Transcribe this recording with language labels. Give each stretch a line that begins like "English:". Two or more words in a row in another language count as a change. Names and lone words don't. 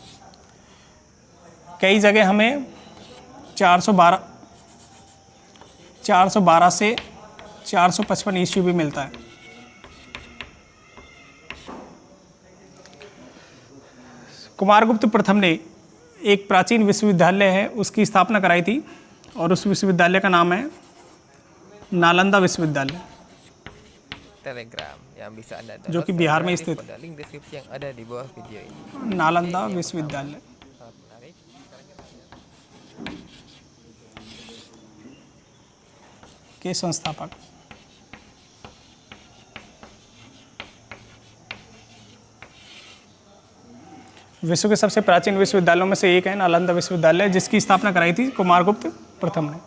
Hindi: कई जगह हमें 412 से 455 ईस्वी भी मिलता है। कुमारगुप्त प्रथम ने एक प्राचीन विश्वविद्यालय है उसकी स्थापना कराई थी, और उस विश्वविद्यालय का नाम है नालंदा विश्वविद्यालय,
Indonesian: Telegram yang bisa Anda download
Hindi: जो कि बिहार में
Indonesian: gratis
Hindi: स्थित
Indonesian: pada link deskripsi yang ada di bawah video ini.
Hindi: नालंदा विश्वविद्यालय
Indonesian: Sangat menarik.
Hindi: के संस्थापक विश्व के सबसे प्राचीन विश्वविद्यालयों में से एक है नालंदा विश्वविद्यालय, जिसकी स्थापना कराई थी कुमारगुप्त प्रथम ने।